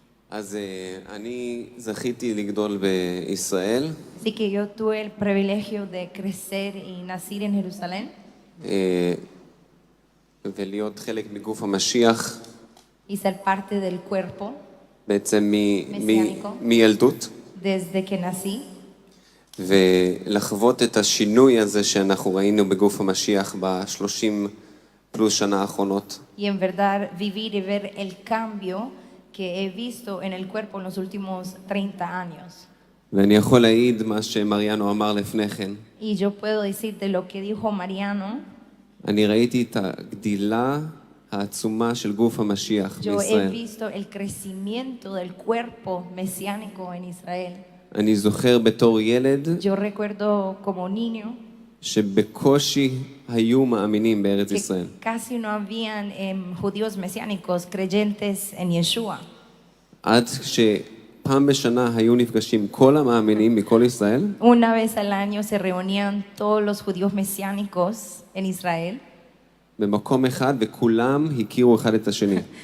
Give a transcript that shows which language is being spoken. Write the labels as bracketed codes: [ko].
[he] אז אני זכיתי לגדול בישראל, [es] Así que yo tuve el privilegio de crecer y nacer en Jerusalén [he] ולהיות חלק מגוף המשיח [es] y ser parte del cuerpo [he] בעצם [es] מסיאניקו. [he] מילדות, [es] desde que nací [he] ולחוות את השינוי הזה שאנחנו ראינו בגוף המשיח ב-30 פלוס שנה האחרונות. [es] y en verdad vivir y ver el cambio que he visto en el cuerpo en los últimos 30 años. [he] ואני יכול להעיד מה שמריאנו אמר לפני כן. [es] Y yo puedo decir de lo que dijo Mariano, [he] אני ראיתי את הגדילה העצומה של גוף המשיח [es] yo he [he] בישראל. [es] visto el crecimiento del cuerpo mesiánico en Israel. [he] אני זוכר בתור ילד [es] Yo recuerdo como niño [he] שבקושי היו מאמינים בארץ ישראל. [es] que casi no habían judíos mesiánicos creyentes en Yeshua. [he] עד שפעם בשנה היו נפגשים כל המאמינים מכל ישראל, [es] Una vez al año se reunían todos los judíos mesiánicos en Israel [he] במקום אחד, וכולם הכירו אחד את השני.